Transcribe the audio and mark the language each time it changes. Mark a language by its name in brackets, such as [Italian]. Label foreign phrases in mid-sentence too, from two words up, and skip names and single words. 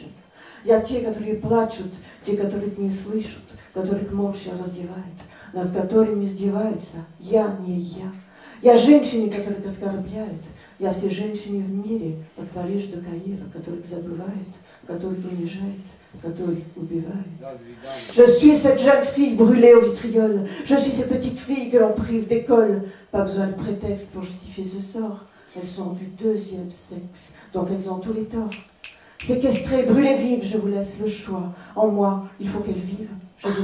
[Russian] Я те, которые плачут, те, которых не слышат, которых молча раздевают, над которыми издеваются. Я не я. Я женщины, которых оскорбляют. Я все женщины в мире, от Парижа до Каира, которых забывают, которых унижают, которых убивают. [French] Je suis cette jeune fille brûlée au vitriol. Je suis ces petites filles que l'on prive d'école. Pas besoin de prétexte pour justifier ce sort. Elles sont du deuxième sexe, donc elles ont tous les torts. Séquestrées, brûlées vives, je vous laisse le choix. En moi, il faut qu'elles vivent.